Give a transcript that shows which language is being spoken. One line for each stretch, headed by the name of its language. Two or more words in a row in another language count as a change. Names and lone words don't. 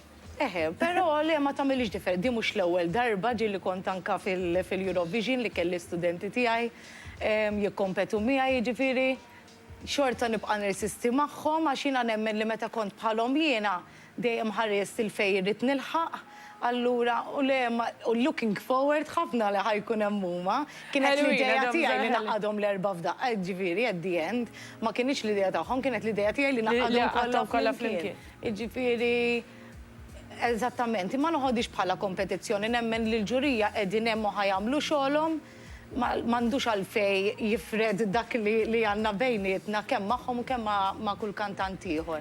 Maltese: Però li ma tagħmilx differenti, di mhux l-ewwel darba ġieli kont anka fil-Eurovision li kelli studenti tiegħi jikkompetu miegħi, jiġifieri xorta nibqa' nirsisti magħhom għax jiena nemmen li meta kont bħalhom jiena dejjem ħarist il-fejn irid nilħaq. Allura, u
English: looking forward,
Maltese: ħafna li ħajkun hemm huma. Kienet l-idea tiegħi li naqadhom l-erba' f'daqqa, ġifieri
English: at the end,
Maltese: ma kienx l-idea tagħhom, kienet l-idea tiegħi li naqadhom kollha flimkien. Ġifieri eżattament, ma noħodix bħala kompetizzjoni, nemmen li l-ġurija qegħdin hemm u ħajamlu xogħolhom, m'għandux għalfej jifred dak li għandna bejnietna kemm magħhom u kemm ma' kull kantant ieħor.